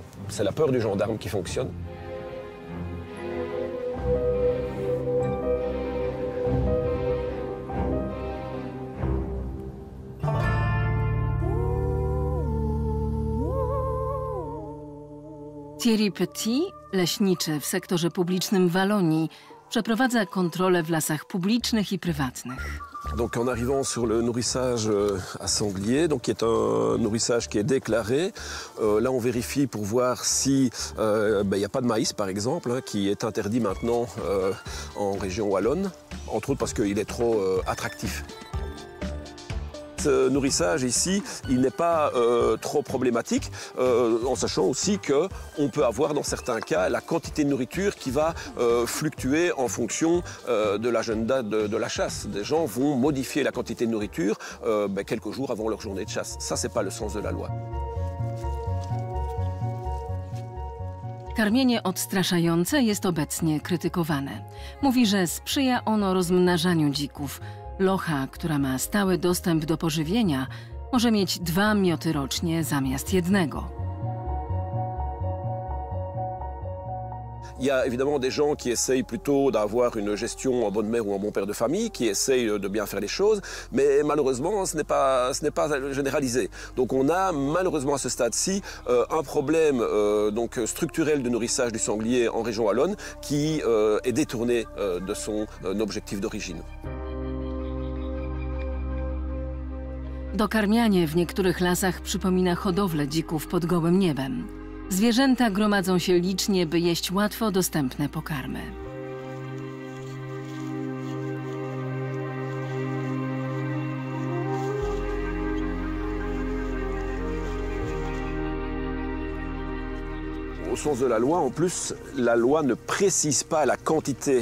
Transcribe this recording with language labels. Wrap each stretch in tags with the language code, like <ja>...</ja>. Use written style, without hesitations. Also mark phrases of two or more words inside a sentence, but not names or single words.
<fr>C'est la peur du gendarme qui fonctionne.</fr> <pl>Thierry Petit, leśniczy w sektorze publicznym w Walonii, przeprowadza kontrolę w lasach publicznych i prywatnych.</pl> <fr>Donc en arrivant sur le nourrissage à sanglier, donc qui est un nourrissage qui est déclaré, là on vérifie pour voir si y a pas de maïs par exemple, hein, qui est interdit maintenant en région wallonne, entre autres parce qu'il est trop attractif. Ce nourrissage ici, il n'est pas trop problématique, en sachant aussi qu'on peut avoir dans certains cas la quantité de nourriture qui va fluctuer en fonction de l'agenda de la chasse. Des gens vont modifier la quantité de nourriture quelques jours avant leur journée de chasse. Ça, c'est pas le sens de la loi.</fr> <pl>Karmienie odstraszające jest obecnie krytykowane. Mówi, że sprzyja ono rozmnażaniu dzików. Locha, która ma stały dostęp do pożywienia, może mieć 2 mioty rocznie zamiast 1.</pl> <fr>Il y a évidemment des gens qui essayent plutôt d'avoir une gestion en bonne mère ou en bon père de famille, qui essayent de bien faire les choses, mais malheureusement, ce n'est pas généralisé. Donc on a malheureusement à ce stade-ci un problème donc structurel de nourrissage du sanglier en région wallonne qui est détourné de son objectif d'origine.</fr> <pl>Dokarmianie w niektórych lasach przypomina hodowlę dzików pod gołym niebem. Zwierzęta gromadzą się licznie, by jeść łatwo dostępne pokarmy.</pl> <fr>Au sens de la loi, en plus, la loi ne précise pas la quantité.</fr>